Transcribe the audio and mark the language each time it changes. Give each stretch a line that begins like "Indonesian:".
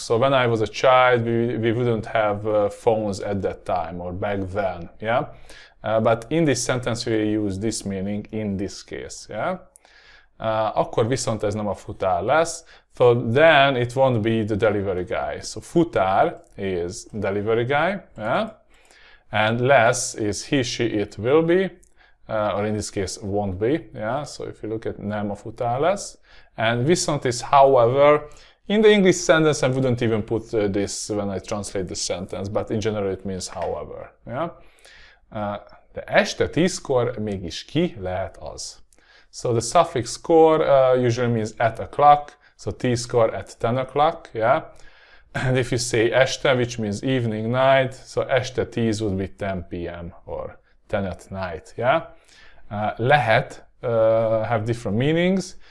English: So when I was a child, we wouldn't have phones at that time or back then, yeah? But in this sentence we use this meaning in this case, yeah?
Hungarian: Akkor viszont ez nem a futár lesz.
English: So then it won't be the delivery guy. So futár is delivery guy, yeah? And less is he, she, it will be. Or in this case won't be, yeah? So if you look at
Hungarian: nem a futár lesz.
English: And viszont is however. In the English sentence I wouldn't even put this when I translate the sentence, but in general it means however, yeah?
Hungarian: De este 10-kor mégis ki lehet az.
English: So the suffix kor usually means at o'clock, so 10-kor at 10 o'clock, yeah? And if you say este, which means evening, night, so este 10 would be 10 p.m. or 10 at night, yeah? Lehet have different meanings.